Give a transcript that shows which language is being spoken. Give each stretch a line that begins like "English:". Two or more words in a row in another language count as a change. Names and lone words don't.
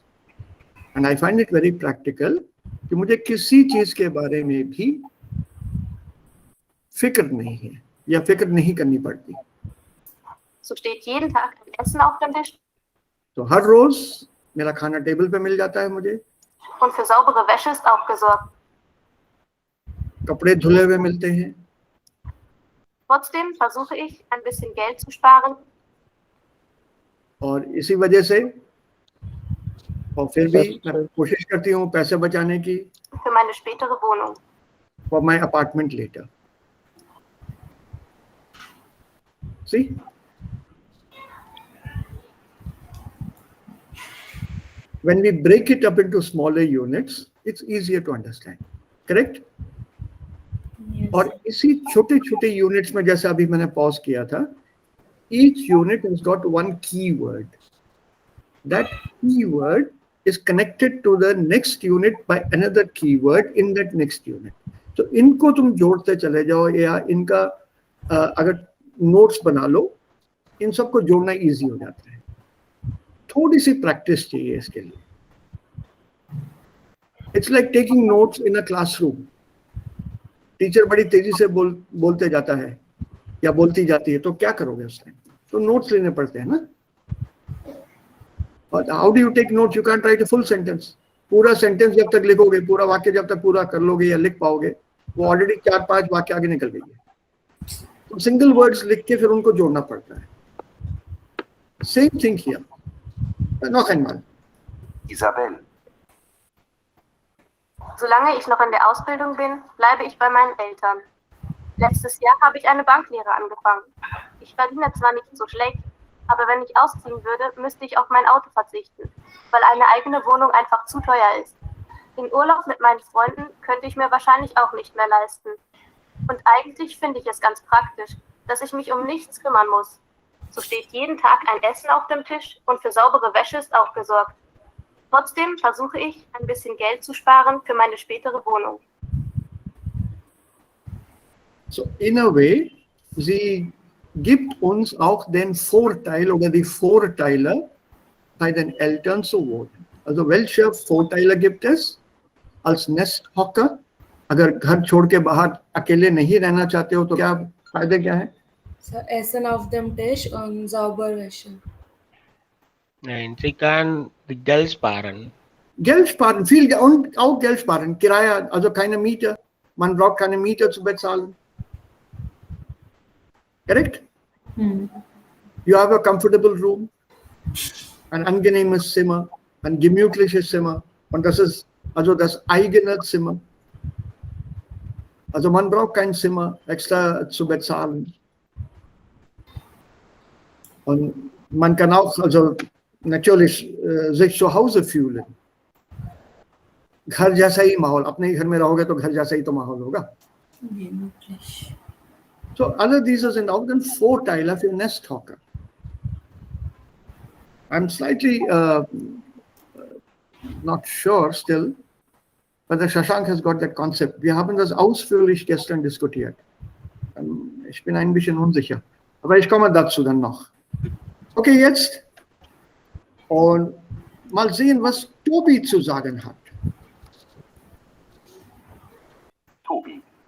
English: And I find it very practical
Hindi: कि मुझे किसी चीज के बारे में भी फिक्र नहीं है या फिक्र नहीं करनी पड़ती.
German: So steht jeden Tag ein Essen auf dem Tisch.
Hindi: तो हर रोज मेरा खाना टेबल पे मिल जाता है मुझे.
German: Und für saubere Wäsche ist auch gesorgt.
Hindi: कपड़े धुले हुए मिलते हैं.
German: Trotzdem versuche ich, ein bisschen Geld zu sparen.
Hindi: और इसी वजह से और फिर भी मैं कोशिश करती हूँ पैसे बचाने की.
German: Für meine spätere Wohnung.
English: For my apartment later. See? When we break it up into smaller units, it's easier to understand. Correct? Yes.
Hindi: और इसी छोटे-छोटे units में जैसे अभी मैंने pause किया था,
English: each unit has got one keyword. That keyword is connected to the next unit by another keyword in that next unit.
Hindi: तो इनको तुम जोड़ते चले जाओ या इनका अगर नोट्स बना लो, इन सबको जोड़ना इजी हो जाता है. थोड़ी सी प्रैक्टिस चाहिए इसके लिए.
English: It's like taking notes in a classroom.
Hindi: टीचर बड़ी तेजी से बोलते जाता है या बोलती जाती है, तो क्या करोगे उस टाइम? तो नोट्स लेने पड़ते हैं ना.
English: But how do you take notes? You can't write a full sentence.
Hindi: पूरा सेंटेंस जब तक लिखोगे, पूरा वाक्य जब तक पूरा कर लोगे या लिख पाओगे, वो ऑलरेडी 4-5 वाक्य आगे निकल गई है. तो सिंगल वर्ड्स लिख के फिर उनको जोड़ना पड़ता है.
English: Same thing here.
German: Noch einmal. Isabel, Solange ich noch in der Ausbildung bin, bleibe ich bei meinen Eltern. Letztes Jahr habe ich eine Banklehre angefangen. Ich verdiene zwar nicht so schlecht, aber wenn ich ausziehen würde, müsste ich auf mein Auto verzichten, weil eine eigene Wohnung einfach zu teuer ist. Den Urlaub mit meinen Freunden könnte ich mir wahrscheinlich auch nicht mehr leisten. Und eigentlich finde ich es ganz praktisch, dass ich mich um nichts kümmern muss. So steht jeden Tag ein Essen auf dem Tisch und für saubere Wäsche ist auch gesorgt. Trotzdem versuche ich, ein bisschen Geld zu sparen für meine spätere Wohnung.
English: So, in a way,
German: sie gibt uns auch den Vorteil oder die Vorteile, bei den Eltern zu wohnen. Also welche Vorteile gibt es als Nesthocker?
Hindi: अगर घर छोड़ के बाहर अकेले नहीं रहना चाहते हो तो क्या फायदे क्या हैं?
German: So, Essen auf dem Tisch und sauber Wäsche. Nein, sie kann Geld sparen. Geld sparen, viel und auch Geld sparen. Kiraya, also keine Miete. Man braucht keine Miete zu bezahlen.
English: Correct? You have a comfortable room,
German: ein angenehmes Zimmer, ein gemütliches Zimmer. Und das ist also das eigene Zimmer. Also man braucht kein Zimmer extra zu bezahlen. Und man kann auch also natürlich sich zu Hause fühlen.
Hindi: घर जैसा ही माहौल, अपने घर में रहोगे तो घर जैसा ही तो माहौल होगा.
German: So alle diese sind auch dann Vorteile für Nesthocker.
English: I'm slightly not sure still, whether Shashank has got that concept.
German: Wir haben das ausführlich gestern diskutiert. Ich bin ein bisschen unsicher, aber ich komme dazu dann noch. Okay, jetzt und mal sehen, was Tobi zu sagen hat. Tobi.